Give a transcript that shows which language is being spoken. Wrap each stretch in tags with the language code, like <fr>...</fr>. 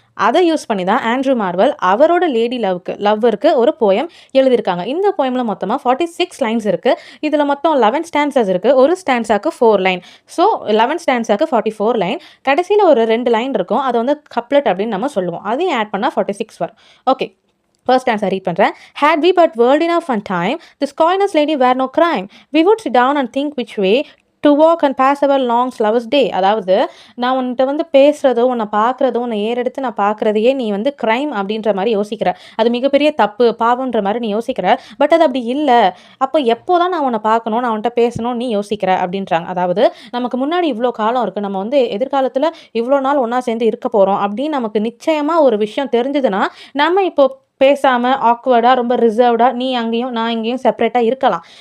<ta>அதை யூஸ் பண்ணி தான் ஆண்ட்ரூ மார்வல் அவரோட லேடி லவ்வருக்கு ஒரு போயம் எழுதியிருக்காங்க. இந்த போயமில் மொத்தமாக 46 லைன்ஸ் இருக்குது. இதில் மொத்தம் 11 ஸ்டான்சஸ் இருக்குது. ஒரு ஸ்டான்ஸாக்கு 4 லைன். So 11 ஸ்டான்ஸாக்கு 44 line. கடைசியில் ஒரு 2 லைன் இருக்கும். அதை வந்து கப்லெட் அப்படின்னு நம்ம சொல்லுவோம். அதையும் ஆட் பண்ணால் 46 வரும். ஓகே, ஃபர்ஸ்ட் ஆன்சர் ரீட் பண்ணுறேன்.</ta> <en>Had we but world enough and time, this coyness lady were no crime. We would sit down and think which way to walk and pass our long lover's day.</en> <ta>அதாவது நான் உன்கிட்ட வந்து பேசுகிறதோ, உன்னை பார்க்குறதோ, உன்னை ஏறெடுத்து நான் பார்க்குறதையே நீ வந்து க்ரைம் அப்படின்ற மாதிரி யோசிக்கிற. அது மிகப்பெரிய தப்பு, பாவன்ற மாதிரி நீ யோசிக்கிற. பட் அது அப்படி இல்லை. அப்போ எப்போ தான் நான் உன்னை பார்க்கணும், நான் உன்கிட்ட பேசணும் நீ யோசிக்கிற அப்படின்றாங்க. அதாவது நமக்கு முன்னாடி இவ்வளோ காலம் இருக்குது, நம்ம வந்து எதிர்காலத்தில் இவ்வளோ நாள் ஒன்றா சேர்ந்து இருக்க போகிறோம் அப்படின்னு நமக்கு நிச்சயமாக ஒரு விஷயம் தெரிஞ்சதுன்னா, நம்ம இப்போ பேசாமல் ஆக்வர்டாக, ரொம்ப ரிசர்வ்டாக, நீ அங்கேயும் நான் இங்கேயும் செப்பரேட்டாக இருக்கலாம்.</ta>